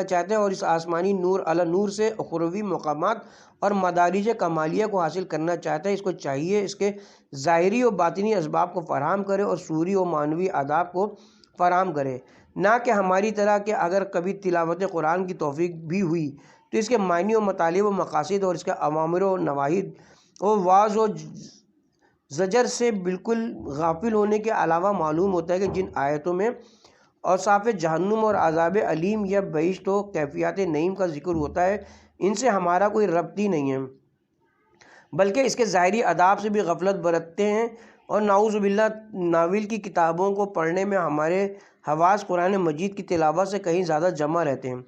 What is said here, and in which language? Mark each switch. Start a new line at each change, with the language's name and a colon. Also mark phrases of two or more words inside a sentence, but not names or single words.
Urdu: چاہتا ہے، اور اس آسمانی
Arabic: نور علی نور
Urdu: سے اخروی مقامات اور مدارج کمالیہ کو حاصل کرنا چاہتا ہے، اس کو چاہیے اس کے ظاہری و باطنی اسباب کو فراہم کرے اور سوری و معنوی آداب کو فراہم کرے، نہ کہ ہماری طرح کہ اگر کبھی تلاوت قرآن کی توفیق بھی ہوئی تو اس کے معنی و مطالب و مقاصد اور اس کے اوامر و نواہی و وعظ و زجر سے بالکل غافل ہونے کے علاوہ معلوم ہوتا ہے کہ جن آیتوں میں اوصاف جہنم اور عذاب علیم یا بہشت و کیفیات نعیم کا ذکر ہوتا ہے ان سے ہمارا کوئی ربط ہی نہیں ہے، بلکہ اس کے ظاہری آداب سے بھی غفلت برتتے ہیں، اور
Arabic: نعوذ باللہ
Urdu: ناول کی کتابوں کو پڑھنے میں ہمارے حواس قرآن مجید کی تلاوت سے کہیں زیادہ جمع رہتے ہیں۔